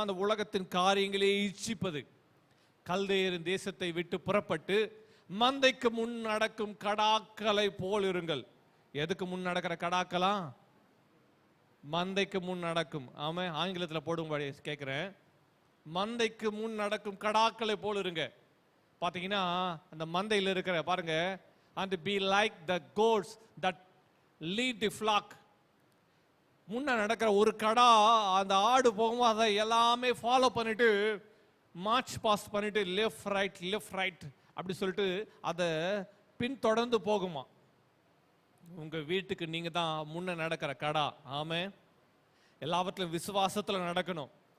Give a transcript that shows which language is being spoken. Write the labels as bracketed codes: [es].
[ta] அந்த உலகத்தின் காரியங்களே இச்சிப்பது. கல்தேயரின் தேசத்தை விட்டு புறப்பட்டு மந்தைக்கு முன் நடக்கும் கடாக்களை போல் இருங்கள். எதுக்கு முன் நடக்கிற கடாக்களா? மந்தைக்கு முன் நடக்கும். ஆமா, ஆங்கிலத்தில் போடும்படி கேட்கிறேன். மந்தைக்கு முன் நடக்கும் கடாக்களை போல் இருங்க. பாத்தீங்கன்னா அந்த மந்தையில் இருக்கிற பாருங்க, [en] and be like the goats that lead the flock. [ta] முன்ன நடக்கிற ஒரு கடா அந்த ஆடு போகும்போது அதை எல்லாமே ஃபாலோ பண்ணிட்டு மார்ச் பாஸ் பண்ணிட்டு லெஃப்ட் ரைட் அப்படி சொல்லிட்டு அதை பின்தொடர்ந்து போகுமா. உங்க வீட்டுக்கு நீங்க தான் முன்ன நடக்கிற கடா. ஆமே. எல்லாவற்றிலும் விசுவாசத்துல நடக்கணும்.